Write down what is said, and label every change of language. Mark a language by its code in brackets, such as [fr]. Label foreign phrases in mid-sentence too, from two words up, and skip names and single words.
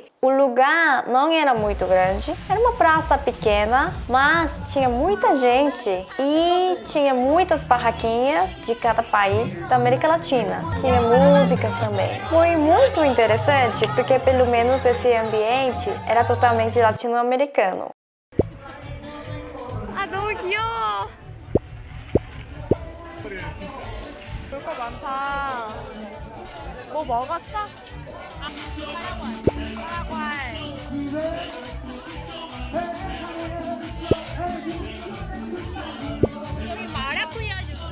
[pt] O lugar não era muito grande, era uma praça pequena, mas tinha muita gente e tinha muitas barraquinhas de cada país da América Latina. Tinha músicas também. Foi muito interessante porque pelo menos esse ambiente era totalmente latino-americano. [ko] 아 너무 귀여워. 볼 거 많다. 뭐 먹었어? 파라과이. 여기 마라쿠야 주스.